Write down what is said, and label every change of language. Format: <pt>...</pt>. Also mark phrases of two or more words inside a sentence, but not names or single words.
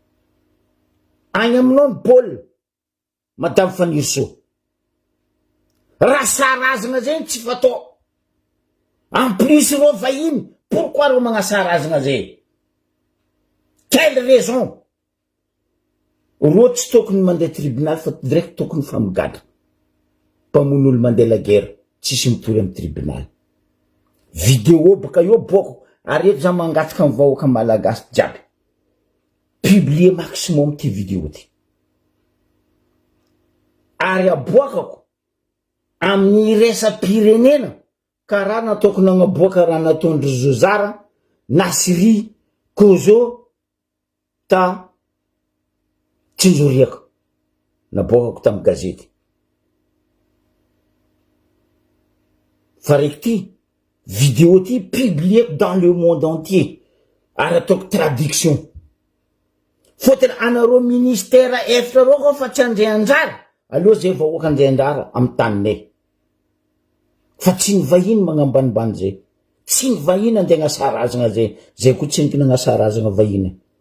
<mg>agny aminao ny bôl madame Fanirisoa Rasarazagna zay tsy fatao.</mg> <fr>En plus</fr> <mg>reo vahiny, pourquoi reo magnasarazagna zay?</mg> <fr>Quelle raison?</fr> <mg>Reo tsy tokony mandeha tribunal fa direct tokony famigatra. Mpamono olo mandeha</mg> <fr>la guerre,</fr> <mg>tsisy mitory amin'ny tribunal. Vidéo baka io boko, areto za mangataka amin'ny vahoaka malagasy jiaby.</mg> <fr>Publier maximum</fr> <mg>ty vidéo ty. Ary aboakako amin'ny resam-pirenena karaha nataoko nagnaboaka raha nataondry Zozara, Nasiri, Kozo ta Tsinjoriaka. Naboakako tamin'ny gazety. Fa reky ty, vidéo ty</mg> <fr>publié dans le monde entier.</fr> <mg>Ary ataoko traduction. Fotony anareo ministère efatra reo koa fa tsy andray anjara. Aleo zay vahoaka andray anjara amin'ny taninay. Fa tsy ny vahiny magnambanimbany zay. Tsy ny vahiny andeha agnasarazagna zay. Zay koa tsy ny agnasarazagna vahiny.</mg>